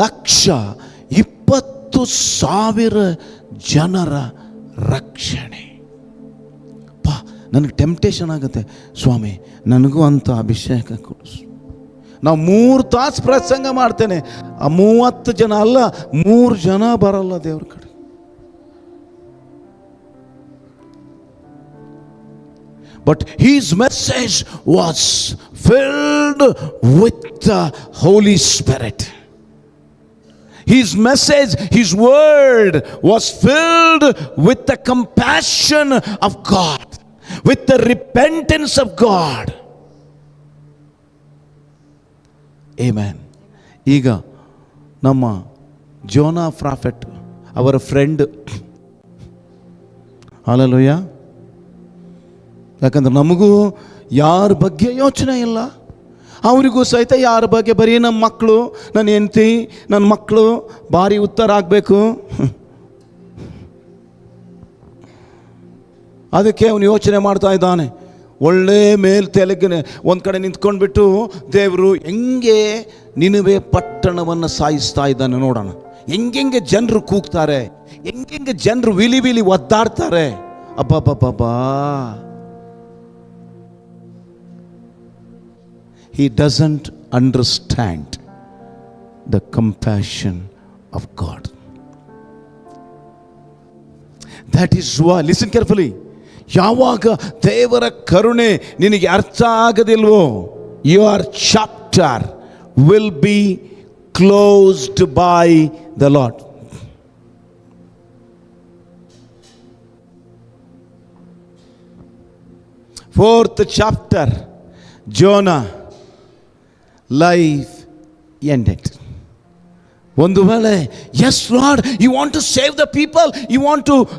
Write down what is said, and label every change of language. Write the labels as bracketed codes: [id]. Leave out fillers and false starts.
[kn] 1,20,000 ಜನರ ರಕ್ಷಣೆ. ಅಪ್ಪ, ನನಗೆ ಟೆಂಪ್ಟೇಷನ್ ಆಗುತ್ತೆ, ಸ್ವಾಮಿ ನನಗೂ ಅಂತ ಅಭಿಷೇಕ ಕೊಡಿಸು. ನಾವು 3 ತಾಸು ಪ್ರಸಂಗ ಮಾಡ್ತೇನೆ, ಆ 30 ಜನ ಅಲ್ಲ, 3 ಜನ ಬರಲ್ಲ ದೇವ್ರ ಕಡೆ. [en] But his message was filled with the Holy Spirit. His message, his word was filled with the compassion of God, with the repentance of God. Amen. [kn] ಈಗ ನಮ್ಮ ಜೋನಾ ಪ್ರಾಫೆಟ್ ಅವರ ಫ್ರೆಂಡ್, ಹಲ್ಲೆಲೂಯಾ. ಯಾಕಂದ್ರೆ ನಮಗೂ ಯಾರ ಬಗ್ಗೆ ಯೋಚನೆ ಇಲ್ಲ, ಅವರಿಗೂ ಸಹಿತ ಯಾರ ಬಗ್ಗೆ ಬರೀ ನಮ್ಮ ಮಕ್ಕಳು, ನನ್ನ ಹೆಂಡತಿ, ನನ್ನ ಮಕ್ಕಳು ಭಾರಿ ಉತ್ತರ ಆಗಬೇಕು. ಅದಕ್ಕೆ ಅವನು ಯೋಚನೆ ಮಾಡ್ತಾ ಇದ್ದಾನೆ. ಒಳ್ಳೆ ತೆಲುಗಿನ ಒಂದು ಕಡೆ ನಿಂತ್ಕೊಂಡ್ಬಿಟ್ಟು ದೇವರು ಹೆಂಗೆ ನಿನವೆ ಪಟ್ಟಣವನ್ನು ಸಾಯಿಸ್ತಾ ಇದ್ದಾನೆ ನೋಡೋಣ. ಹೆಂಗೆ ಜನರು ಕೂಗ್ತಾರೆ, ಹೆಂಗೆ ಜನರು ವಿಲಿ ಒದ್ದಾಡ್ತಾರೆ. [en] ಅಬ್ಬಬ್ಬಬ್ಬಾ, he doesn't understand the compassion of God. That is ವಾ, listen carefully. [kn] ಯಾವಾಗ ದೇವರ ಕರುಣೆ ನಿನಗೆ ಅರ್ಥ ಆಗದಿಲ್ವೋ, [en] Your chapter will be closed by the lord. Fourth chapter, Jonah, life ended. [kn] ಒಂದು ವೇಳೆ, [en] yes lord, you want to save the people, you want to